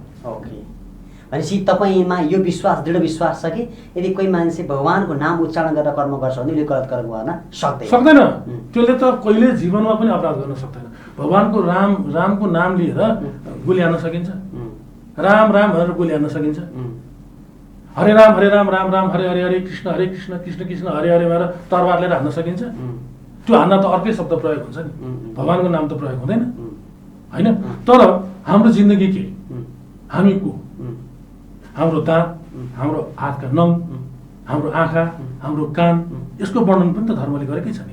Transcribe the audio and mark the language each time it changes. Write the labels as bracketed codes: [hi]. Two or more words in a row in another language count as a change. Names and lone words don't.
[ne] ओके, भनेपछि तपाईँमा यो विश्वास, दृढ विश्वास छ कि यदि कोही मान्छे भगवान्को नाम उच्चारण गरेर कर्म गर्छ भने उसले गलत कर्म गर्न सक्दैन। त्यसले त कहिले जीवनमा पनि अपराध गर्न सक्दैन। भगवान्को रामको नाम लिएर गोली हान्न सकिन्छ, राम राम भनेर गोली हान्न सकिन्छ। हरे राम राम राम हरे हरे हरे कृष्ण कृष्ण कृष्ण हरे हरे भनेर तरबार लिएर हान्न सकिन्छ। त्यो हान्न त अर्कै शब्द प्रयोग हुन्छ नि, भगवान्को नाम त प्रयोग हुँदैन होइन। तर हाम्रो जिन्दगी के, हामी को, हाम्रो दाँत, हाम्रो हातका नङ, हाम्रो आँखा, हाम्रो कान, यसको वर्णन पनि त धर्मले गरेकै छ नि।